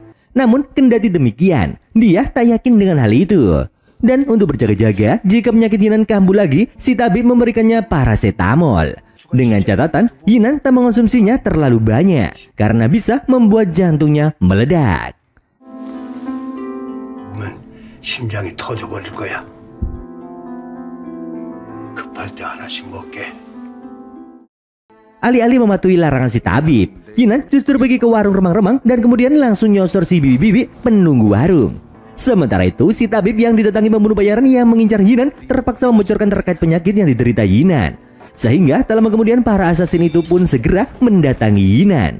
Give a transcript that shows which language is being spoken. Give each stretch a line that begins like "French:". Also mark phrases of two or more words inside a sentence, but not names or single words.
Indonesian: Namun kendati demikian, dia tak yakin dengan hal itu. Dan untuk berjaga-jaga, jika penyakit Yinan kambuh lagi, si tabib memberikannya paracetamol. Dengan catatan, Yinan tak mengonsumsinya terlalu banyak karena bisa membuat jantungnya meledak.
Korean: 심장이 터져버릴 거야. 급할 때 하나씩 먹게.
Indonesian: Alih-alih mematuhi larangan si tabib, Yinan justru pergi ke warung remang-remang dan kemudian langsung nyosor si bibi-bibi penunggu warung. Sementara itu, si tabib yang didatangi pembunuh bayaran yang mengincar Yinan terpaksa membocorkan terkait penyakit yang diderita Yinan. Sehingga tak lama kemudian para asasin itu pun segera mendatangi Yinan.